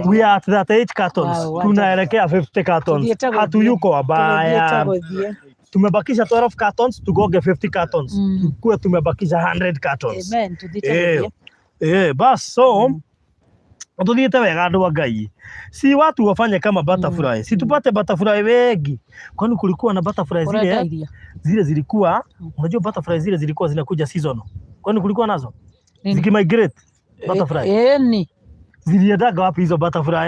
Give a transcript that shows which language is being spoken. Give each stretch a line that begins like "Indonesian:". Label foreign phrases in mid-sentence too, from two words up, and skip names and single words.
English: We are at 38 cartons. Wow,
Swahili: tunaelekea 50 cartons. Hatuyuko wabaya. Tumebakisha 12 cartons tugoge 50 cartons. Tukue tumebakisha 100 cartons. Amen.
Kikuyu: Bas so tuthiete wega andu wa Ngai.
Swahili: Si watu wafanye kama butterfly. Si tupate butterfly wengi. Kwani kulikuwa na butterfly zile zilikuwa, unajua butterfly zile zilikuwa zinakuja season. Kwani kulikuwa nazo? Zikimigrate butterfly. Ni ziliendaga wapi hizo butterfly?